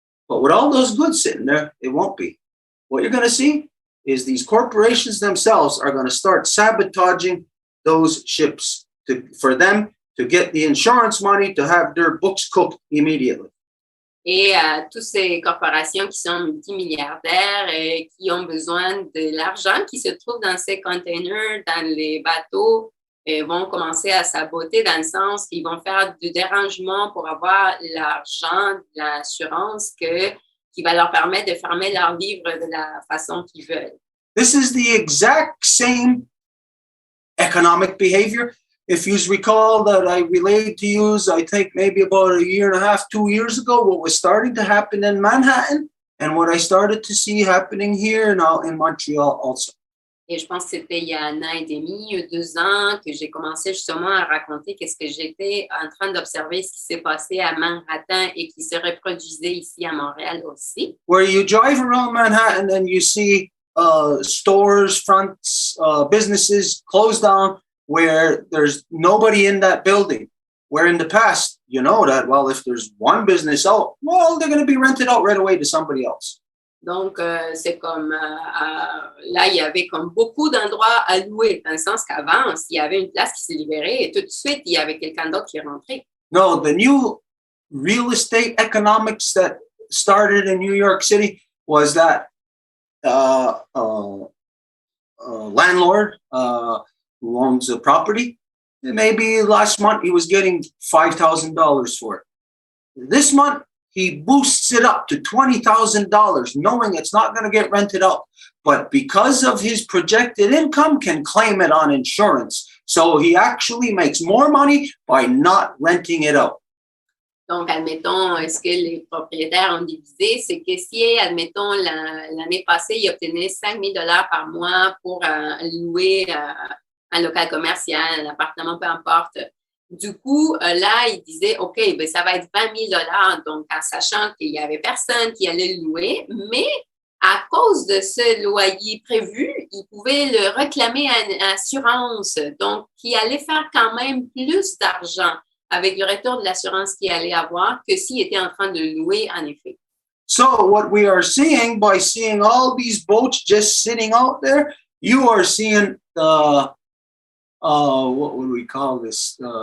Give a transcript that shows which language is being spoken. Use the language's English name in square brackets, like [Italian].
[English] But with all those goods sitting there, it won't be. What you're going to see is these corporations themselves are going to start sabotaging those ships for them to get the insurance money to have their books cooked immediately. [French] Et toutes ces corporations qui sont multimilliardaires et qui ont besoin de l'argent qui se trouve dans ces containers, dans les bateaux, vont commencer à saboter dans le sens qu'ils vont faire du dérangement pour avoir l'argent, l'assurance qui va leur permettre de fermer leurs livres de la façon qu'ils veulent. [English] This is the exact same economic behavior. If you recall that I relayed to you, I think maybe about 1.5 years, 2 years ago, what was starting to happen in Manhattan and what I started to see happening here now in Montreal also. [French] Et je pense que c'était il y a 1 an et demi, 2 ans, que j'ai commencé justement à raconter qu'est-ce que j'étais en train d'observer, ce qui s'est passé à Manhattan et qui se reproduisait ici à Montréal aussi. [English] Where you drive around Manhattan and you see stores, fronts, businesses closed down where there's nobody in that building. Where in the past, you know that, well, if there's one business out, well, they're going to be rented out right away to somebody else. [French] Donc, c'est comme, là, il y avait comme beaucoup d'endroits à louer, dans le sens qu'avant, s'il y avait une place qui s'est libérée, et tout de suite, il y avait quelqu'un d'autre qui est rentré. [English] No, the new real estate economics that started in New York City was that landlord who owns a property, maybe last month he was getting $5,000 for it. This month, he boosts it up to $20,000, knowing it's not going to get rented out. But because of his projected income, can claim it on insurance. So he actually makes more money by not renting it out. [French] Donc, admettons, ce que les propriétaires ont divisé, c'est que si, admettons, l'année passée, il obtenait 5 000 $ par mois pour louer un local commercial, un appartement, peu importe. Du coup, là, il disait, OK, ben, ça va être 20 000 $, donc en sachant qu'il n'y avait personne qui allait le louer, mais à cause de ce loyer prévu, il pouvait le réclamer à une assurance, donc qui allait faire quand même plus d'argent avec le retour de l'assurance qu'il allait avoir que s'il était en train de louer, en effet. [English] So what we are seeing by seeing all these boats just sitting out there, you are seeing the what would we call this?